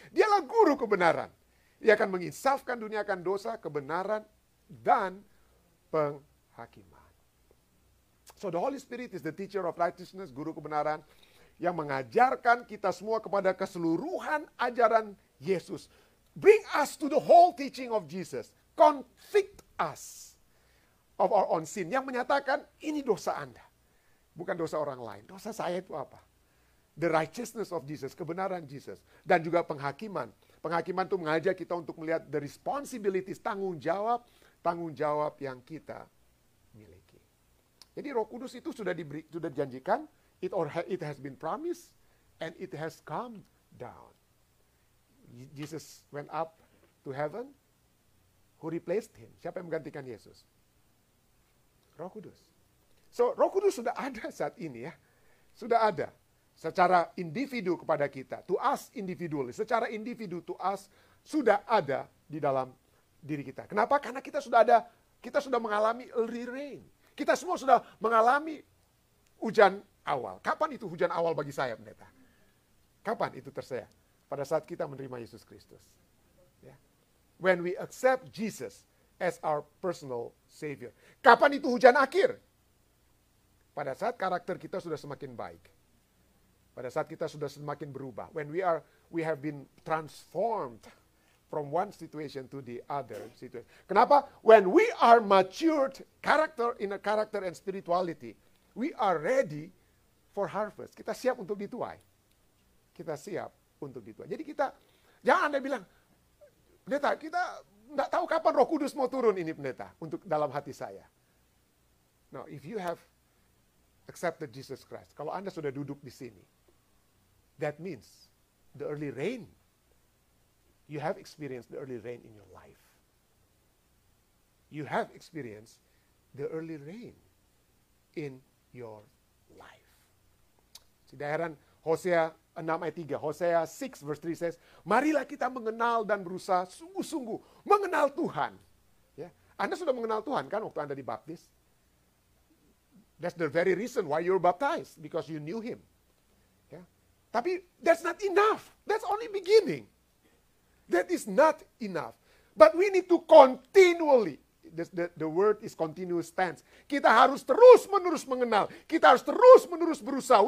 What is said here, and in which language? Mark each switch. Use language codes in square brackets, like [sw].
[id] Dialah guru kebenaran. Dia akan menginsafkan dunia akan dosa, kebenaran, dan penghakiman. [en] So the Holy Spirit is the teacher of righteousness, [id] guru kebenaran, yang mengajarkan kita semua kepada keseluruhan ajaran Yesus. [en] Bring us to the whole teaching of Jesus. Convict us of our own sin. [id] Yang menyatakan, ini dosa Anda. Bukan dosa orang lain. Dosa saya itu apa? [en] The righteousness of Jesus, [id] kebenaran Jesus. Dan juga penghakiman. Penghakiman itu mengajak kita untuk melihat [en] the responsibilities, [id] tanggung jawab yang kita miliki. Jadi Roh Kudus itu sudah dijanjikan, [en] it has been promised, and it has come down. Jesus went up to heaven, who replaced him? [id] Siapa yang menggantikan Yesus? [en] Roh Kudus. [id] So, Roh Kudus sudah ada saat ini ya. Sudah ada. Secara individu kepada kita. [en] To us individually. [id] Secara individu to us sudah ada di dalam diri kita. Kenapa? Karena kita sudah mengalami early rain. Kita semua sudah mengalami hujan awal. Kapan itu hujan awal bagi saya, pendeta? Kapan itu tersedia? Pada saat kita menerima Yesus Kristus. Ya. [en] When we accept Jesus as our personal Savior. [id] Kapan itu hujan akhir? Pada saat karakter kita sudah semakin baik. Pada saat kita sudah semakin berubah. [en] When we have been transformed from one situation to the other situation. Kenapa? When we are matured in a character and spirituality, we are ready for harvest. [id] Kita siap untuk dituai. Kita siap untuk dituai. Jadi jangan Anda bilang, pendeta, kita nggak tahu kapan Roh Kudus mau turun ini, pendeta, untuk dalam hati saya. [en] No, if you have accepted Jesus Christ, [id] kalau Anda sudah duduk di sini, [en] that means the early rain. You have experienced the early rain in your life. You have experienced the early rain in your life. [id] Tidak heran Hosea 6 ayat 3, [en] Hosea 6 verse 3 says, [id] marilah kita mengenal dan berusaha sungguh-sungguh mengenal Tuhan. Ya. Anda sudah mengenal Tuhan kan waktu Anda dibaptis? [en] That's the very reason why you're baptized, because you knew Him. Ya. Tapi that's not enough. That's only beginning. That is not enough. But we need to continually, the word is continuous tense. [id] Kita harus terus-menerus mengenal. Kita harus terus-menerus berusaha.